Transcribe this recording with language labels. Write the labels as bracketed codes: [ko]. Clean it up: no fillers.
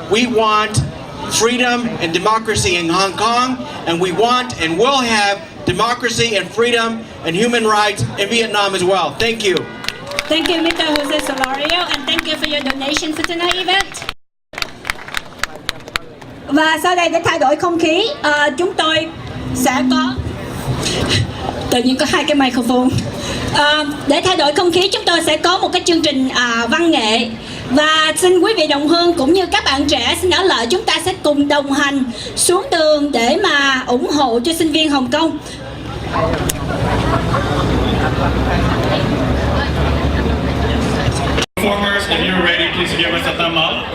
[en] We want freedom and democracy in Hong Kong, and we want and will have democracy and freedom and human rights in Vietnam as well. Thank you. Thank you, Mr. Jose Solorio, and thank you for your donation for tonight's event. [vi] Và sau đây để thay đổi không khí, chúng tôi sẽ có tự nhiên có hai cái microphone. Để thay đổi không khí, chúng tôi sẽ có một cái chương trình văn nghệ. Và xin quý vị đồng hương cũng như các bạn trẻ xin ở lại, chúng ta sẽ cùng đồng hành xuống đường để mà ủng hộ cho sinh viên Hồng Kông. [en] Performers, if you're ready, please give us a thumb up.